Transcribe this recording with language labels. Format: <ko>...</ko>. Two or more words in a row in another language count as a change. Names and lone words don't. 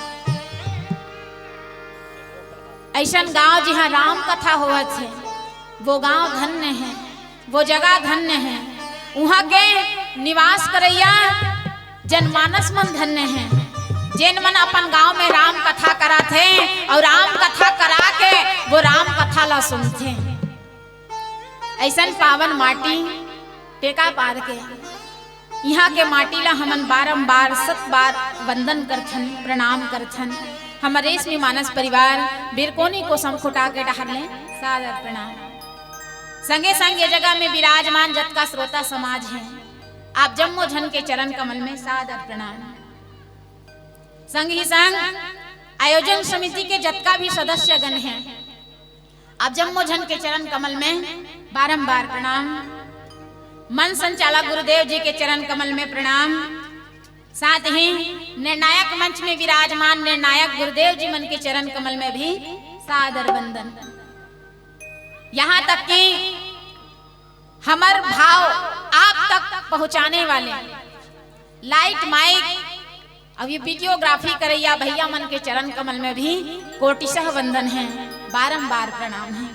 <hne>ऐसा गांव जहाँ राम कथा होवत है वो गांव धन्य है, वो जगह धन्य है। वहाँ के निवास करैया जनमानस मन धन्य है, जिन मन अपन गांव में राम कथा कराते हैं और राम कथा करा के वो राम कथा ला सुनते हैं। ऐसा पावन माटी टेका पार के यहाँ के माटी ला हमन बारंबार 7 बार वंदन करथन, प्रणाम करथन। हमारे रेशमी मानस परिवार बिरकोनी को समखुटा के डहर ले सादर प्रणाम। संगे संग ये जगह में विराजमान जत श्रोता समाज है, आप जम्मो झन के चरण कमल में सादर प्रणाम। संग ही संग आयोजन समिति के जतका भी सदस्य गण हैं, आप जम्मो झन के चरण कमल में बारंबार प्रणाम। मन संचालक गुरुदेव जी के चरण कमल में प्रणाम। साथ ही निर्णायक मंच में विराजमान निर्णायक गुरुदेव जी मन के चरण कमल में भी सादर वंदन। यहाँ तक कि हमार भाव आप तक पहुंचाने वाले</hne> <en>light mic</en> <hne>अब ये वीडियोग्राफी करैया भैया मन के चरण कमल में भी कोटिशह वंदन है, बारंबार प्रणाम है।</hne>